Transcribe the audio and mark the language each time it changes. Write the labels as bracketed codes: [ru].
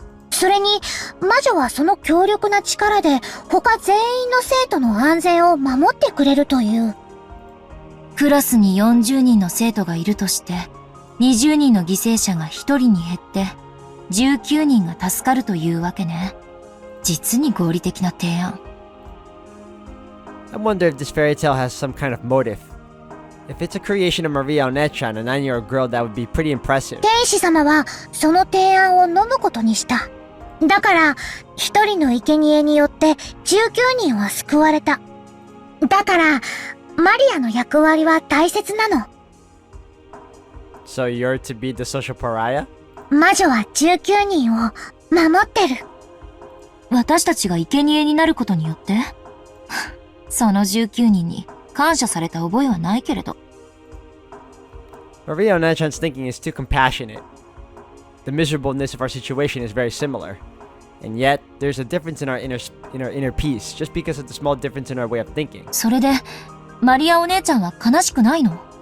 [ja] それに、魔女はその強力な力で他全員の生徒の安全を守ってくれるという。クラスに40人の生徒がいるとして、20人の犠牲者が1人に減って、19人が助かるというわけね。実に合理的な提案。 [en] I wonder if this fairy tale has some kind of motive. If it's a creation of Maria and Ange, a 9-year-old girl, that would be pretty impressive. [ja] 天使様はその提案を飲むことにした。だから、一人の生贄によって19人は救われた。だから、マリアの役割は大切なの。 [en] So you're to be the social pariah? [ja] 魔女は19人を守ってる。私たちが生贄になることによってその19人に感謝された覚えはないけれど。 [en] Maria and Ange's thinking is too compassionate. The miserableness of our situation is very similar. And yet, there's a difference in our inner peace, just because of the small difference in our way of thinking. [ja] それで、マリアお姉ちゃんは悲しくないの？